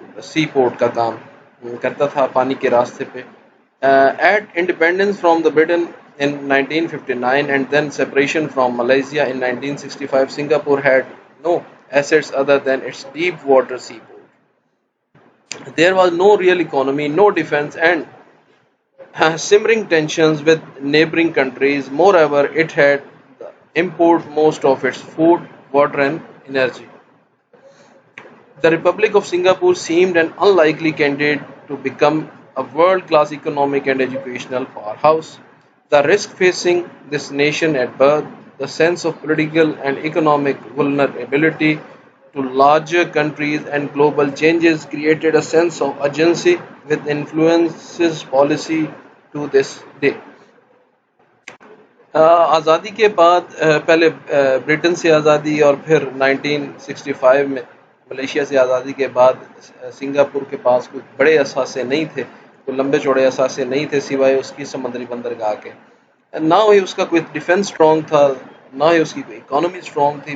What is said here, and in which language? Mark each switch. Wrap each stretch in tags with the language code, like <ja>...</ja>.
<hi>सी port का काम करता था पानी के रास्ते पे</hi> <en>at independence from the Britain in 1959 and then separation from Malaysia in 1965, Singapore had no assets other than its deep water seaport. There was no real economy, no defense, and simmering tensions with neighboring countries. Moreover, it had import most of its food, water, and energy. The Republic of Singapore seemed an unlikely candidate to become a world class economic and educational powerhouse. The risk facing this nation at birth, the sense of political and economic vulnerability to larger countries and global changes created a sense of urgency with influences policy to this day.</en> <hi>आज़ादी के बाद पहले Britain से आज़ादी और फिर 1965 में Malaysia से आज़ादी के बाद सिंगापुर के पास कोई बड़े असासे नहीं थे, कोई लंबे चौड़े असासे नहीं थे सिवाय उसकी समुद्री बंदरगाह के. ना ही उसका कोई डिफेंस स्ट्रॉन्ग था, ना ही उसकी कोई इकोनॉमी स्ट्रॉन्ग थी.</hi>